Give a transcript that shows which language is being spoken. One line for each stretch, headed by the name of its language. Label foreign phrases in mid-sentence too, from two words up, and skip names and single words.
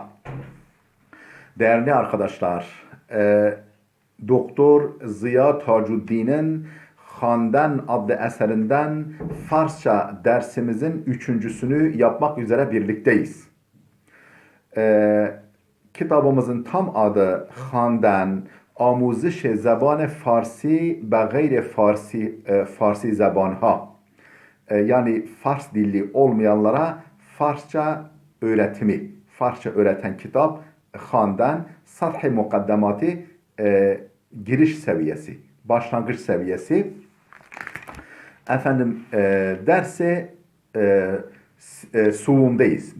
Turkish: Değerli arkadaşlar, Doktor Ziya Tacuddin'in Handan adlı eserinden Farsça dersimizin üçüncüsünü yapmak üzere birlikteyiz. Kitabımızın tam adı Handan,
Persian: آموزش زبان فارسی به غیر فارسی زبانها.
Turkish: Yani Fars dilli olmayanlara Farsça öğretimi, Farsça öğreten kitap Handan Sath-ı Mukaddematı, giriş seviyesi, başlangıç seviyesi. Efendim derse suumdayız.